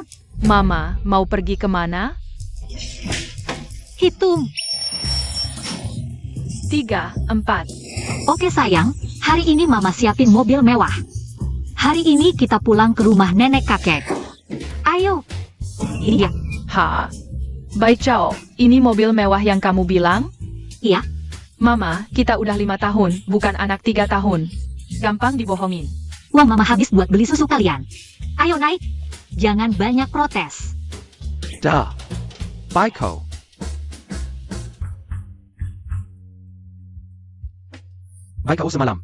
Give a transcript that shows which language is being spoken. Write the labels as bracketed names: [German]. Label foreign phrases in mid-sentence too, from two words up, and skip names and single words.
[Indonesian] Mama, mau pergi kemana? Hitung. 3, 4. Oke sayang, hari ini mama siapin mobil mewah. Hari ini kita pulang ke rumah nenek kakek. Ayo. Ini dia. Ha. Bai Chao, ini mobil mewah yang kamu bilang? Iya. Mama, kita udah 5 tahun, bukan anak 3 tahun. Gampang dibohongin. Uang mama habis buat beli susu kalian. Ayo naik. Jangan banyak protes. Dah. Bai Chao. Bai Chao semalam.